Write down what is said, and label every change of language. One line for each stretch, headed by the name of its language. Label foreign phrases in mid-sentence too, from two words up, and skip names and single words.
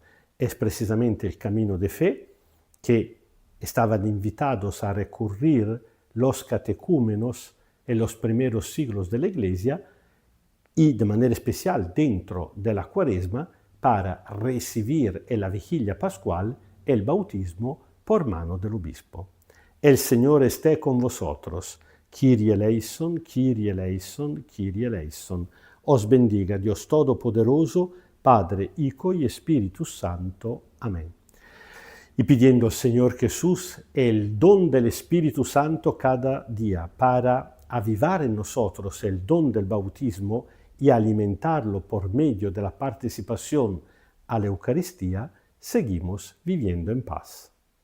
Spanish: Es precisamente el camino de fe que estaban invitados a recurrir los catecúmenos en los primeros siglos de la Iglesia y de manera especial dentro de la Cuaresma para recibir en la vigilia pascual el bautismo por mano del obispo. El Señor esté con vosotros.
Greek: Kyrie eleison, Kyrie eleison, Kyrie eleison.
Spanish: Os bendiga Dios Todopoderoso, Padre, Hijo y Espíritu Santo. Amén. Y pidiendo al Señor Jesús el don del Espíritu Santo cada día para avivar en nosotros el don del bautismo y alimentarlo por medio de la participación a la Eucaristía, seguimos viviendo en paz.